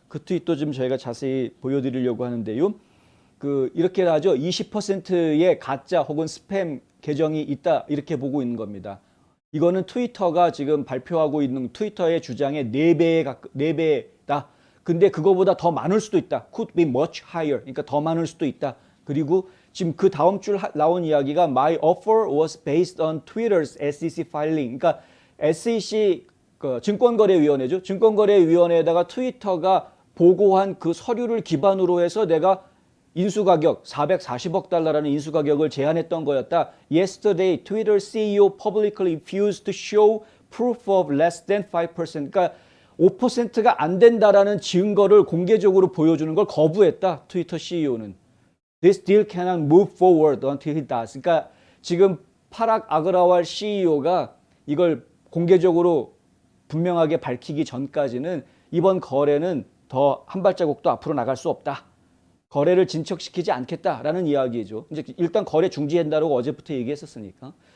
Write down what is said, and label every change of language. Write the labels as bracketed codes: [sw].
[ko] 그 트윗도 좀 저희가 자세히 보여드리려고 하는데요. 이렇게 하죠. 20%의 가짜 혹은 스팸 계정이 있다 이렇게 보고 있는 겁니다. 이거는 트위터가 지금 발표하고 있는 트위터의 주장의 4배다. 근데 그거보다 더 많을 수도 있다. [en] Could be much higher. [ko] 그러니까 더 많을 수도 있다. 그리고 지금 그 다음 줄 나온 이야기가 My offer was based on Twitter's SEC filing. 그러니까 SEC 증권거래위원회죠. 증권거래위원회에다가 트위터가 보고한 그 서류를 기반으로 해서 내가 인수가격 440억 달러라는 인수가격을 제안했던 거였다. [en] Yesterday, Twitter CEO publicly refused to show proof of less than 5%. [ko] 그러니까 5%가 안 된다라는 증거를 공개적으로 보여주는 걸 거부했다. 트위터 CEO는. [en] This deal cannot move forward until he does. [ko] 그러니까 지금 파락 아그라왈 CEO가 이걸 공개적으로 분명하게 밝히기 전까지는 이번 거래는 더 한 발자국도 앞으로 나갈 수 없다. 거래를 진척시키지 않겠다라는 이야기죠. 이제 일단 거래 중지한다고 어제부터 얘기했었으니까.